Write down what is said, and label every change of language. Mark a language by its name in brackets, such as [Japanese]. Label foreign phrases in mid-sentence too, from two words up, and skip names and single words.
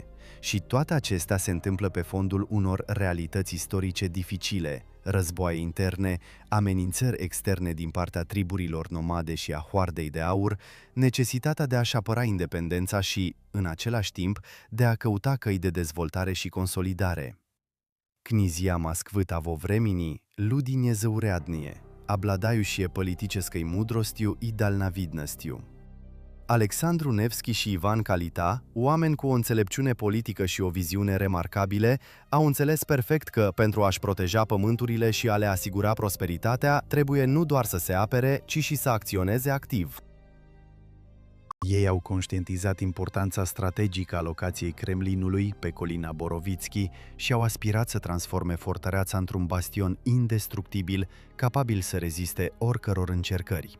[Romanian] Și toate acestea se întâmplă pe fondul unor realități istorice dificile, războaie interne, amenințări externe din partea triburilor nomade și a Hoardei de Aur, necesitatea de a-și apăra independența și, în același timp, de a căuta căi de dezvoltare și consolidare. [Russian] Князья Москвы того времени люди незаурядные, обладающие политической мудростью и дальновидностью. [Romanian] Alexandru Nevski și Ivan Kalita, oameni cu o înțelepciune politică și o viziune remarcabile, au înțeles perfect că, pentru a-și proteja pământurile și a le asigura prosperitatea, trebuie nu doar să se apere, ci și să acționeze activ. Ei au conștientizat importanța strategică a locației Kremlinului pe colina Borovitski și au aspirat să transforme fortăreața într-un bastion indestructibil, capabil să reziste oricăror încercări.